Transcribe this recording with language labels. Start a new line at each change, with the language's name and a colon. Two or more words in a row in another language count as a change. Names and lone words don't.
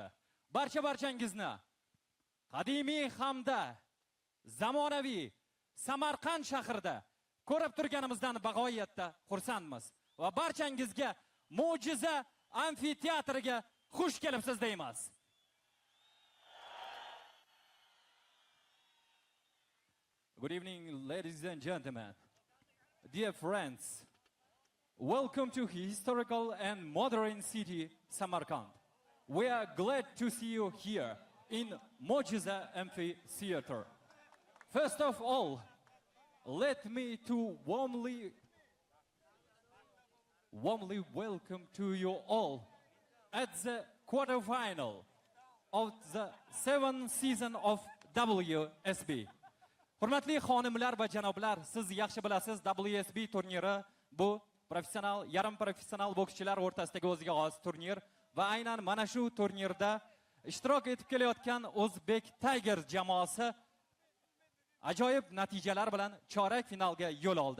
Uzbek: Barchangizni qadimiy hamda zamonaviy Samarqand shahrida ko'rib turganimizdan bag'oyatda xursandmiz va barchangizga mo'jiza amfiteatriga xush kelibsiz deymiz.
English: Good evening, ladies and gentlemen. Dear friends, welcome to historical and modern city Samarkand. We are glad to see you here in Mojiza Amphitheater. First of all, let me to warmly welcome to you all at the quarterfinal of the 7th season of WSB.
Uzbek: Hurmatli xonimlar va janoblar, siz yaxshi bilasiz, WSB turniri bu professional, yarim professional bokschilar o'rtasidagi o'ziga xos turnir va aynan mana shu turnirda ishtirok etib kelayotgan Uzbek Tigers jamoasi ajoyib natijalar bilan chorak finalga yo'l oldi.